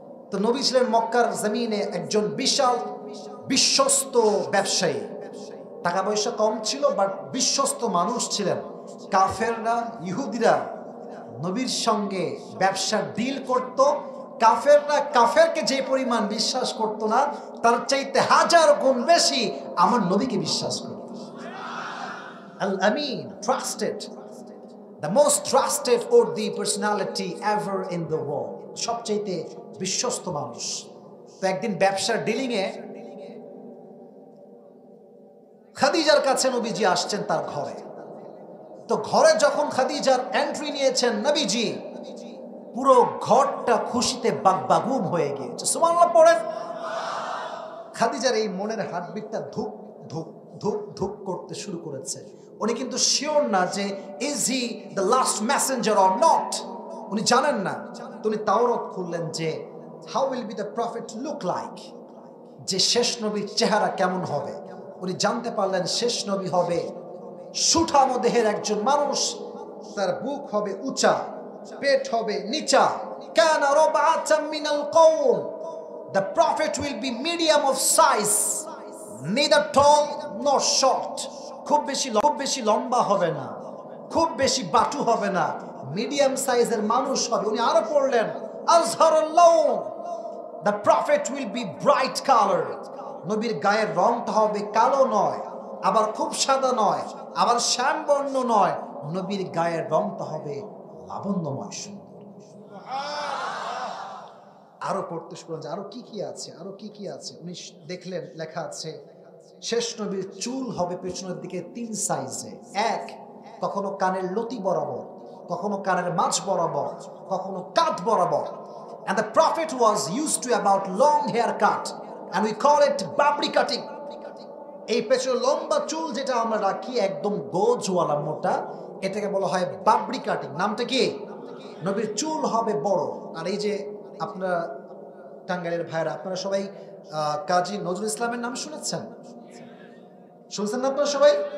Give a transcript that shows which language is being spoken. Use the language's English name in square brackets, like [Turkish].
[Bangla] তো নবী ছিলেন মক্কার জমিনে একজন বিশাল বিশ্বস্ত ব্যবসায়ী, টাকা পয়সা কম ছিল বাট বিশ্বস্ত মানুষ ছিলেন। কাফেররা, ইহুদিরা নবীর সঙ্গে ব্যবসার ডিল করত। কাফেররা কাফেরকে যে পরিমাণ বিশ্বাস করত না, তার চাইতে হাজার গুণ বেশি আমার নবীকে বিশ্বাস করত। [English] আল আমিন, trusted, the most trusted worthy personality ever in the world, [Bangla] সবচাইতে বিশ্বস্ত মানুষ। তো একদিন ব্যবসার ডিলিংয়ে খাদিজার কাছে নবীজি আসছেন তার ঘরে। তো ঘরে যখন খাদিজার এন্ট্রি নিয়েছেন নবীজি, পুরো ঘরটা খুশিতে বাগবাগুম হয়ে গিয়েছে। সুবহানাল্লাহ পড়েন। খাদিজার এই মনের হার্টবিটটা ধুক ধুক ধুক ধুক করতে শুরু করেছে। উনি কিন্তু শিওর না যে [English] is he the last messenger or not, [Bangla] উনি জানেন না। তো উনি তাওরাত খুললেন যে [English] how will be the prophet look like, [Bangla] যে শেষ নবীর চেহারা কেমন হবে। উনি জানতে পারলেন শেষ নবী হবে সুঠাম দেহের একজন মানুষ, তার বুক হবে উঁচা, পেট হবে নিচা। [Arabic] কানা রাবাতাম মিনাল কওম, [English] the prophet will be medium of size, neither tall nor short. [Bangla] খুব বেশি লম্বা হবে না, খুব বেশি বাটু হবে না, মিডিয়াম সাইজের মানুষ হবে। [English] উনি আরো পড়লেন [Arabic] আজহারুল লাউন, [English] the prophet will be bright colored. [Bangla] নবীর গায়ের রংটা হবে কালো নয়, আবার খুব সাদা নয়, আবার শ্যামবর্ণ নয়, নবীর গায়ের রংটা হবে লাবণ্যময় সুন্দর। আরো পড়তে শুরু করলেন, আরো কি কি আছে, আরো কি কি আছে। উনি দেখলেন লেখা আছে শেষ নবীর চুল হবে পেছনের দিকে 3 সাইজে। এক, কখনো কানের লতি বরাবর, কখনো কানের মাঝ বরাবর, কখনো কাঁধ বরাবর। [English] And the prophet was used to about long haircut and we call it babri cutting. [Bangla] এই পেছনে লম্বা চুল যেটা আমরা রাখি একদম গোজওয়ালা মোটা, এটাকে বলা হয় বাবরি কাটিং। নামটা কি? নবীর চুল হবে বড়। আর এই যে আপনারা টাঙ্গাইলের ভাইরা, আপনারা সবাই কাজী নজরুল ইসলামের নাম শুনেছেন? শুনছেন না আপনারা সবাই?